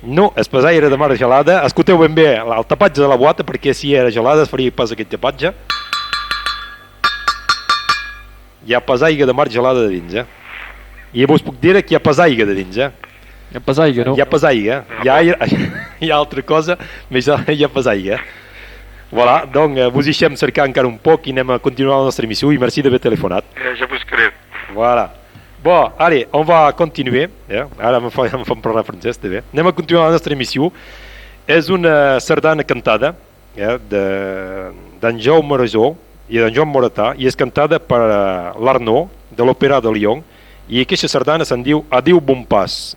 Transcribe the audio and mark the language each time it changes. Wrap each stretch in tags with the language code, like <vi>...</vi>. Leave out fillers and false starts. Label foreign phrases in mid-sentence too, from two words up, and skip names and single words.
<ca>No, el pesaire de mar gelada. Escolteu ben bé el tapatge de la boata, perquè si era gelada es faria pas aquest tapatge. Hi ha pesaire de mar gelada de dins, I vos puc dir que hi ha pesaire de dins, Hi ha pesaire, no? Hi ha pesaire, hi ha altra cosa, més hi ha pesaire. Voilà, donc vos deixem cercar encara un poc i anem a continuar la nostra emissió i merci d'haver telefonat. Je buscaré. Voilà.</ca> <fr>Bon, allez, on va continuer.</fr> <ca>Ara em fan parlar francès, també. Anem a continuar la nostra emissió. És una sardana cantada d'en Jaume Rajó i d'en Joan Moratà i és cantada per l'Arnaud de l'Òpera de Lyon i aquesta sardana se'n diu Adéu bon pas.</ca>